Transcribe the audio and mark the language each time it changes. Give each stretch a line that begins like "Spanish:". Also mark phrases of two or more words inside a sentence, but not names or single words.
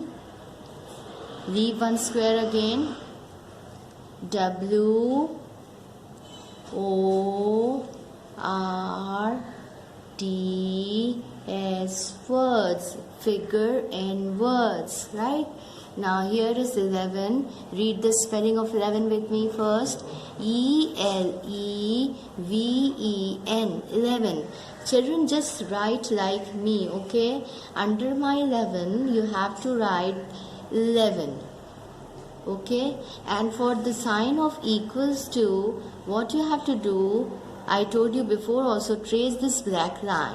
English: Leave one square again. W, O, R, D, S. Words, figure and words, right? Now here is 11. Read the spelling of 11 with me first. E-L-E-V-E-N. 11. Children, just write like me, okay? Under my 11, you have to write 11. Okay? And for the sign of equals to, what you have to do, I told you before also, trace this black line.